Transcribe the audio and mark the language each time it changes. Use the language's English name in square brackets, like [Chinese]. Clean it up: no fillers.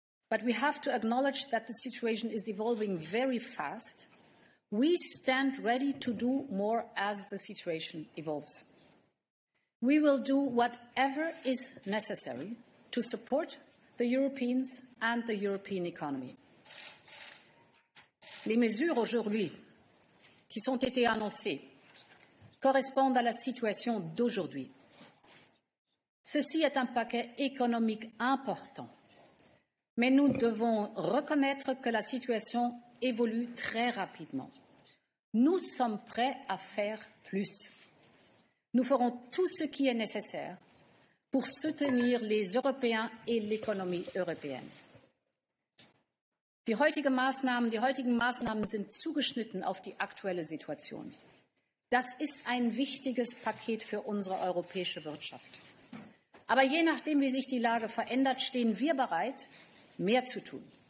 [English] But we have to acknowledge that the situation is evolving very fast. We stand ready to do more as the situation evolves. We will do whatever is necessary to support the Europeans and the European economy. [French] Les mesures aujourd'hui qui ont été annoncées correspondent à la situation d'aujourd'hui. Ceci est un paquet économique important. Mais nous devons reconnaître que la situation évolue très rapidement. Nous sommes prêts à faire plus. Nous ferons tout ce qui est nécessaire pour soutenir les Européens et l'économie européenne. [German] Die heutigen Maßnahmen sind zugeschnitten auf die aktuelle Situation. Das ist ein wichtiges Paket für unsere europäische Wirtschaft. Aber je nachdem, wie sich die Lage verändert, stehen wir bereit, mehr zu tun.